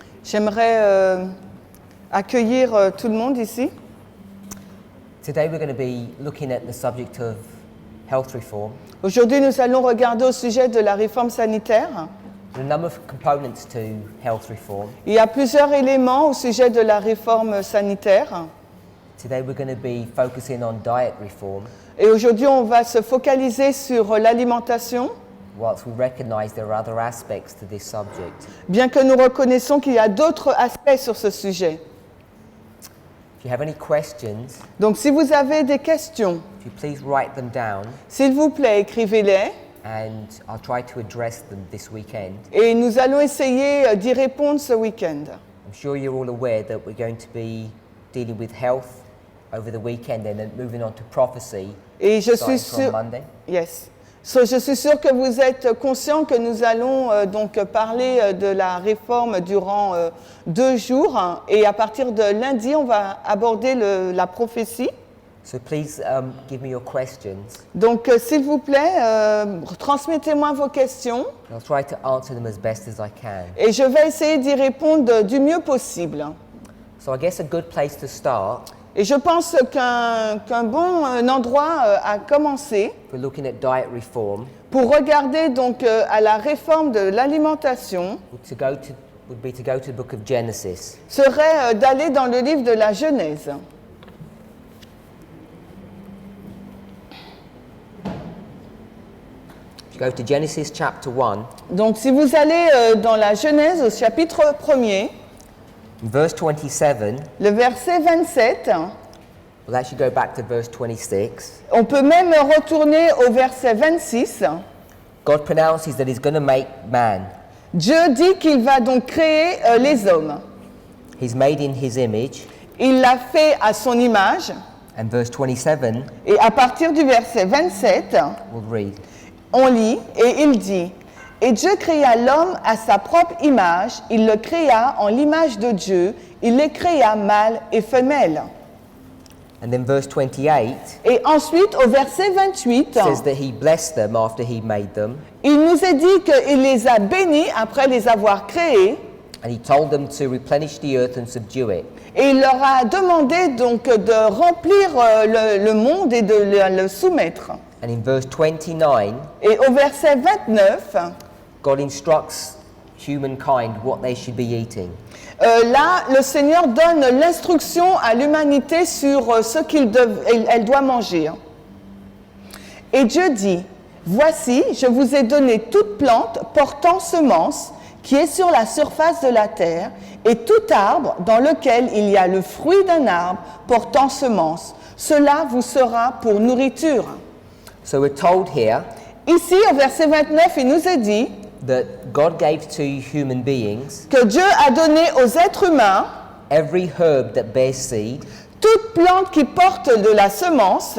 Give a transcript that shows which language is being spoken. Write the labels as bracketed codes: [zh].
[fr] J'aimerais accueillir tout le monde ici. [en] Today we're going to be looking at the subject of health reform. [fr] Aujourd'hui, nous allons regarder au sujet de la réforme sanitaire. [en] There are a number of components to health reform. [fr] Il y a plusieurs éléments au sujet de la réforme sanitaire. [en] Today we're going to be focusing on diet reform, [fr] Et aujourd'hui, on va se focaliser sur l'alimentation, [en] whilst we recognize there are other aspects to this subject. [fr] bien que nous reconnaissons qu'il y a d'autres aspects sur ce sujet. [en] If you have any questions, [fr] Donc, si vous avez des questions, [en] if you please write them down [fr] s'il vous plaît, écrivez-les. [en] and I'll try to address them this weekend. [fr] Et nous allons essayer d'y répondre ce week-end. [en] I'm sure you're all aware that we're going to be dealing with health over the weekend and then moving on to prophecy [fr] Et je [en] starting [fr] suis [en] from [fr] sûre... [en] Monday. Yes. [fr] So, je suis sûre que vous êtes conscients que nous allons donc parler de la réforme durant 2 jours. Hein, et à partir de lundi, on va aborder la prophétie. [en] So please give me your questions. [fr] Donc, s'il vous plaît, transmettez-moi vos questions. [en] I'll try to answer them as best as I can. [fr] Et je vais essayer d'y répondre du mieux possible. [en] So I guess a good place to start, [fr] Et je pense qu'un bon endroit à commencer [en] if we're looking at diet reform, [fr] pour regarder donc à la réforme de l'alimentation [en] would be to go to the book of Genesis. [fr] serait d'aller dans le livre de la Genèse. [en] If you go to Genesis chapter 1, [fr] Donc si vous allez dans la Genèse au chapitre 1er, [en] verse 27, [fr] le verset 27, [en] we'll actually go back to verse 26. [fr] on peut même retourner au verset 26. [en] God pronounces that he's going to make man. [fr] Dieu dit qu'il va donc créer les hommes. [en] He's made in his image. [fr] Il l'a fait à son image. [en] And verse 27, [fr] Et à partir du verset 27, [en] we'll read. [fr] on lit et il dit « Et Dieu créa l'homme à sa propre image, il le créa en l'image de Dieu, il les créa mâle et femelle. [en] And then verse 28 » [fr] Et ensuite, au verset 28, [en] says that he blessed them after he made them. [fr] il nous est dit qu'il les a bénis après les avoir créés, [en] And he told them to replenish the earth and subdue it. [fr] et il leur a demandé donc de remplir le monde et de le soumettre. [en] And in verse 29, [fr] Et au verset 29, [en] God instructs humankind what they should be eating. [fr] là, le Seigneur donne l'instruction à l'humanité sur ce qu'elle doit manger. Et Dieu dit, « Voici, je vous ai donné toute plante portant semence qui est sur la surface de la terre, et tout arbre dans lequel il y a le fruit d'un arbre portant semence. Cela vous sera pour nourriture. » [en] So we're told here [fr] Ici, au verset 29, il nous est dit [en] that God gave to human beings [fr] que Dieu a donné aux êtres humains [en] every herb that bears seed [fr] toute plante qui porte de la semence